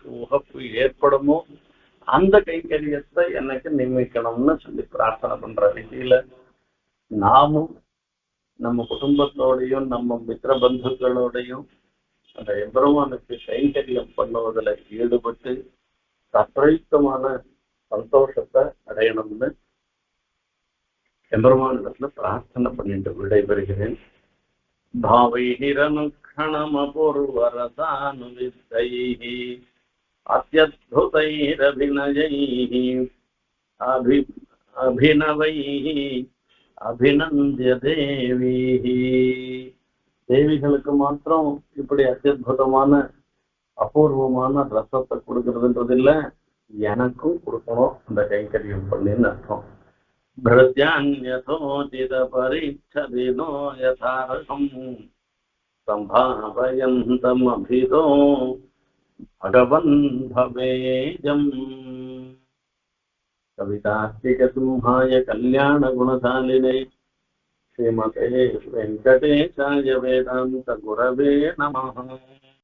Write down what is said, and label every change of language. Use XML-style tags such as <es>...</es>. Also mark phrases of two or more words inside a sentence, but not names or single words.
<ta>உகப்பு ஏற்படுமோ அந்த கைங்கரியத்தை எனக்கு நியமிக்கணும்னு சொல்லி பிரார்த்தனை பண்ற ரீதியில நாமும் நம்ம குடும்பத்தோடையும் நம்ம மித்திர பந்துக்களோடையும் அந்த எம்பெருமானுக்கு கைங்கரியம் பண்ணுவதில் ஈடுபட்டு தத்ரயுக்தமான சந்தோஷத்தை அடையணும்னு எம்பெருமானிடத்துல பிரார்த்தனை பண்ணிட்டு விடைபெறுகிறேன்.</ta> <sa>भावैरनुक्षणमपूर्वरसानुविद्धैः अत्यद्भुतैरभिनयैः अभिनवैः अभिनन्दय देवीः.</sa> <ta>தேவிகளுக்கு மாத்திரம் இப்படி அத்தியுதமான அபூர்வமான ரசத்தை கொடுக்கறதுன்றது இல்ல, எனக்கும் கொடுக்கணும் அந்த கைங்கரியம் பண்ணின்னு அர்த்தம்.</ta> <sa>भृत्यान्यथोचित परीक्षदिनो यथार्हम् सम्भावयन्तमभितो भगवन् भवेजम्. कवितार्तिकसिंहाय कल्याणगुणशालिने श्रीमते वेङ्कटेशाय वेदान्तगुरवे नमः.</sa>